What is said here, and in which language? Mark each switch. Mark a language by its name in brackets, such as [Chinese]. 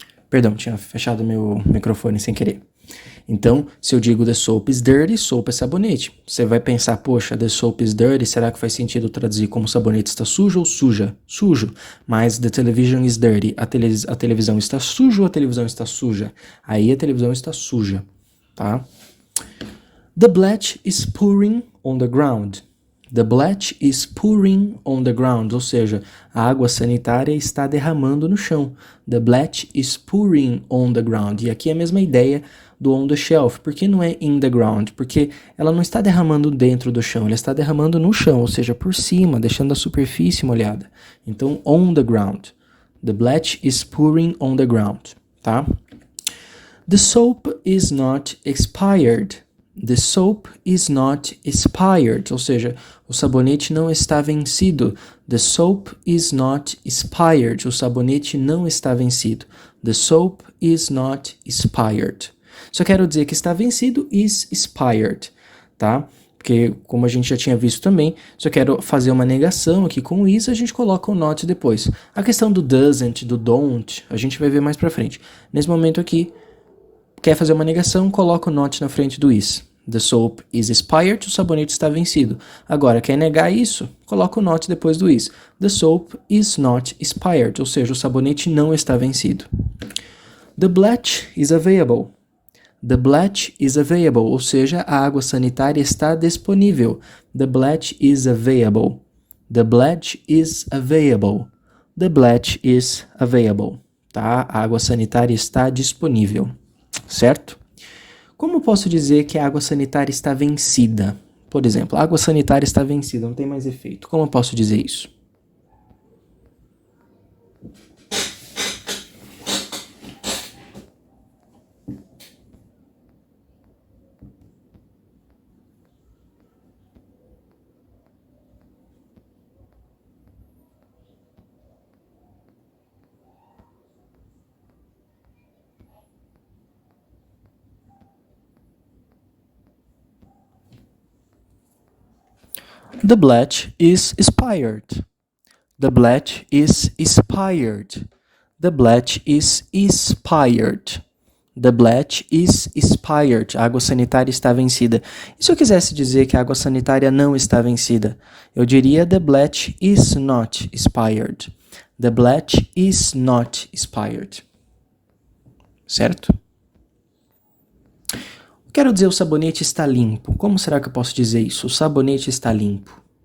[Portuguese] Perdão, tinha fechado meu microfone sem querer. Então, se eu digo [English] the soap is dirty, [Portuguese] soap é sabonete. Você vai pensar, poxa, [English] the soap is dirty, [Portuguese] será que faz sentido traduzir como sabonete está sujo ou suja? Sujo. Mas [English] the television is dirty, [Portuguese] a televisão está suja ou a televisão está suja? Aí a televisão está suja, tá? [English] The bletch is pouring on the ground. The bletch is pouring on the ground, [Portuguese] ou seja, a água sanitária está derramando no chão. [English] The bletch is pouring on the ground. [Portuguese] E aqui é a mesma ideia do [English] on the shelf. [Portuguese] Por que não é [English] in the ground? [Portuguese] Porque ela não está derramando dentro do chão, ela está derramando no chão, ou seja, por cima, deixando a superfície molhada. [English] Então, on the ground. The bletch is pouring on the ground, tá? The soap is not expired. The soap is not expired, [Portuguese] ou seja, o sabonete não está vencido. [English] The soap is not expired, [Portuguese] o sabonete não está vencido. [English] The soap is not expired. [Portuguese] Só quero dizer que está vencido [English] is expired, [Portuguese] tá? Porque, como a gente já tinha visto também, só quero fazer uma negação aqui com is, a gente coloca o not depois. A questão do doesn't, do don't, a gente vai ver mais pra frente. Nesse momento aqui, quer fazer uma negação, coloca o not na frente do is. [English] The soap is expired, [Portuguese] o sabonete está vencido. Agora, quer negar isso? Coloca o not depois do is. [English] The soap is not expired, [Portuguese] ou seja, o sabonete não está vencido. [English] The bletch is available. The bletch is available, [Portuguese] ou seja, a água sanitária está disponível. [English] The bletch is available. The bletch is available. The bletch is available. [Portuguese] Tá? A água sanitária está disponível. Certo? Como posso dizer que a água sanitária está vencida? Por exemplo, a água sanitária está vencida, não tem mais efeito. Como eu posso dizer isso? [English] The bletch is expired. The bletch is expired. The bletch is expired. The bletch is expired. [Portuguese] A água sanitária está vencida. E se eu quisesse dizer que a água sanitária não está vencida? Eu diria [English] the bletch is not expired. The bletch is not expired. [Portuguese] Certo? Quero dizer o sabonete está limpo. Como será que eu posso dizer isso? O sabonete está limpo.